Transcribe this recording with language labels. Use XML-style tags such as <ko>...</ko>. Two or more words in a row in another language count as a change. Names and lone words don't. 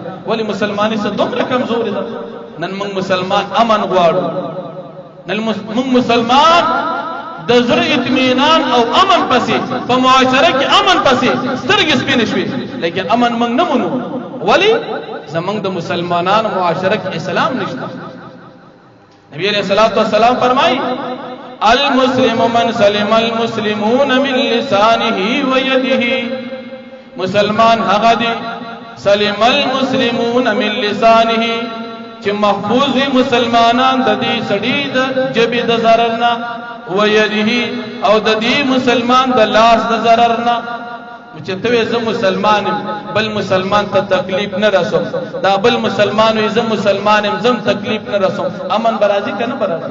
<ps>ولی مسلمانی څه دومره کمزوري ده؟ نن موږ مسلمان امن غواړو، نن موږ مسلمان د زړه اطمینان او امن پسې په معاشره کې امن پسې سترګې سپینې شوې، لیکن امن موږ نه مونو. ولی زمونږ د مسلمانانو معاشره کې اسلام نشته. نبی علیہ الصلوۃ والسلام فرمایي</ps> <ar>المسلم من سلم المسلمون من لسانه ويده.</ar> <ps>مسلمان هغه دی</ps> <ar>سلم المسلمون من لسانه</ar> <ps>چې محفوظ مسلمانان د دې سړي د جبې د ضرر نه، ويده او د دې مسلمان د لاس د ضرر نه. چې ته زه مسلمان بل مسلمان ته تکلیف نه رسوم، دا بل مسلمان وي زه مسلمان زم تکلیف نه رسوم، امن برازي کنه برازي؟</ps>